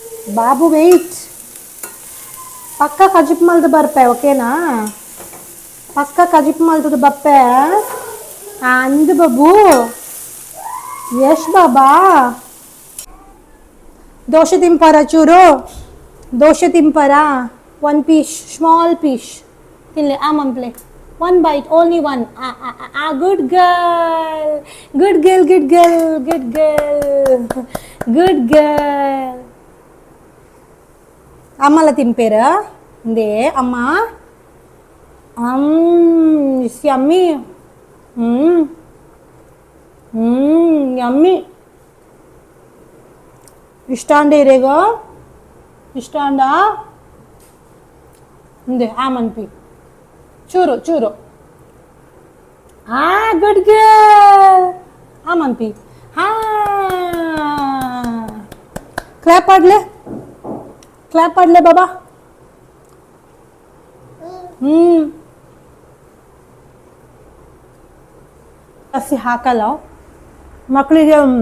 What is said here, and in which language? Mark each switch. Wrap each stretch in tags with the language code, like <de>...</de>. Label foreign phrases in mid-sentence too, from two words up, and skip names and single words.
<tcy>ಬಾಬು ವೆಯ್ಟ್, ಪಕ್ಕ ಕಜಿಪ್ ಮಲ್ದು ಬರ್ಪೆ, ಓಕೆನಾ? ಪಕ್ಕ ಕಜಿಪ್ ಮಲ್ದು ಬಪ್ಪೆ ಅಂದು ಬಾಬು. ಯಶ್ ಬಾಬಾ ದೋಸೆ ತಿಂಪಾರ ಚೂರು, ದೋಸೆ ತಿಂಪಾರ?</tcy> <en>1 piece, small piece ತಿನ್ಲೆ. ಮಂಪ್ಲೆ 1 bite, only 1. good girl, good girl, good girl, good girl, good girl.</en> <tcy>ಅಮ್ಮಲ್ಲ ತಿಂಪೇರ ಇಂದೇ ಅಮ್ಮ.</tcy> <en>yummy. yummy.</en> <tcy>ಇಷ್ಟ ಅಂಡೆ ಇರೇಗ, ಇಷ್ಟ ಅಂಡ ಇಂದೆ ಮನ್ಪಿ ಚೂರು ಚೂರು.</tcy> <en>good girl.</en> <tcy>ಮನ್ಪಿ ಕ್ಲಾಪ್ ಆಡ್ಲೆ, ಕ್ಲಾಪ್ ಆಡ್ಲೆ ಬಾಬಾ.</tcy> <kn>ಜಾಸ್ತಿ ಹಾಕಲ್ಲ ಮಕ್ಕಳಿಗೆ.</kn>